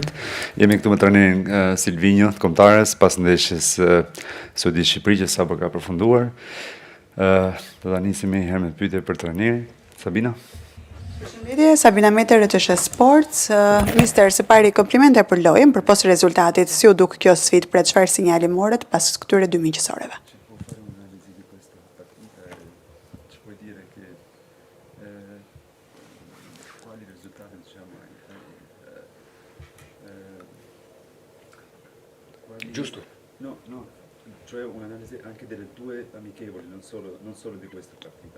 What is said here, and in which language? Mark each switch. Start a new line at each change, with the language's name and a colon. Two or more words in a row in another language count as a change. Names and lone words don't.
Albanian: Jemi këtu me trajnerin Silvinjo të Kombëtares, pas ndeshjes Sudi Shqipëri që sapo ka përfunduar. Do ta nisim herë me pyetje për trajnerin. Sabina. Përshëndetje, Sabina Meter, RTS Sports. Mister, së pari komplimente për lojën, për posë rezultatit, si u duk kjo sfidë, për çfarë sinjali morët pas këtyre dy miqësoreve?
Italian: Giusto? No, cioè un'analisi anche delle due amichevoli, non solo di questa partita.